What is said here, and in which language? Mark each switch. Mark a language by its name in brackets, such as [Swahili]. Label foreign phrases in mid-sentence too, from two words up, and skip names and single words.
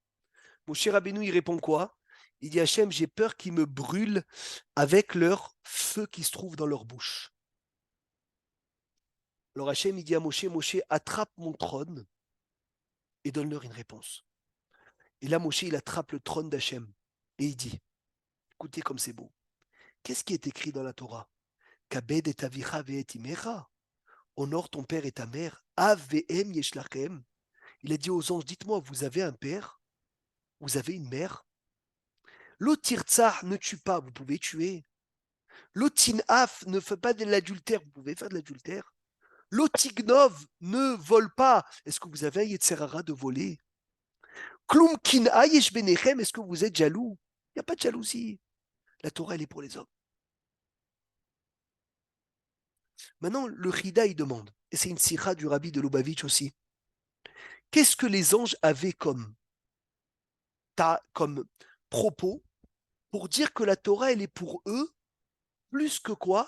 [French] Moshe Rabbeinu, il répond quoi? Il dit, Hachem, j'ai peur qu'ils me brûlent avec leur feu qui se trouve dans leur bouche. Alors Hachem, il dit à Moshe, Moshe, attrape mon trône et donne-leur une réponse. Et là, Moshe, il attrape le trône d'Hachem et il dit, écoutez comme c'est beau. Qu'est-ce qui est écrit dans la Torah? [Hebrew] כבד את אביך ואת אמך. [French] Honore ton père et ta mère. [Hebrew] אב ואם יש לכם. [French] Il a dit aux anges, dites-moi, vous avez un père? Vous avez une mère? L'otirtzah ne tue pas, vous pouvez tuer. L'otinaf ne fait pas de l'adultère, vous pouvez faire de l'adultère. L'otignov ne vole pas. Est-ce que vous avez un Yetzerara de voler? [Hebrew] כלום קנאה יש ביניכם, [French] est-ce que vous êtes jaloux? Il n'y a pas de jalousie. La Torah, elle est pour les hommes. Maintenant, le Chida, il demande, et c'est une sikha du rabbi de Lubavitch aussi, qu'est-ce que les anges avaient comme propos pour dire que la Torah, elle est pour eux plus que quoi?